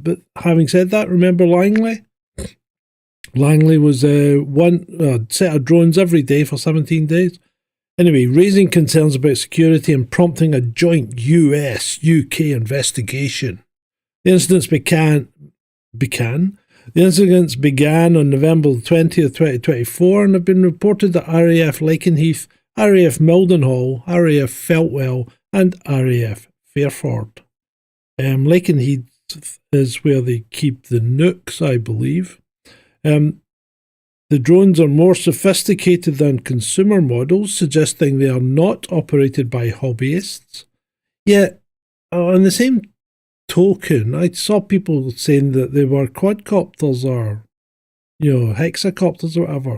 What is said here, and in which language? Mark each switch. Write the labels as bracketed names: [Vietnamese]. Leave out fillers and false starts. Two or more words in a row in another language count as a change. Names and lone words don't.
[English] But having said that, remember Langley? Langley was one set of drones every day for 17 days. Anyway, raising concerns about security and prompting a joint US-UK investigation. The incidents began on November 20th, 2024 and have been reported at RAF Lakenheath, RAF Mildenhall, RAF Feltwell and RAF Fairford. Lakenheath is where they keep the nukes, I believe. The drones are more sophisticated than consumer models, suggesting they are not operated by hobbyists. Yet, on the same token, I saw people saying that they were quadcopters or, hexacopters or whatever.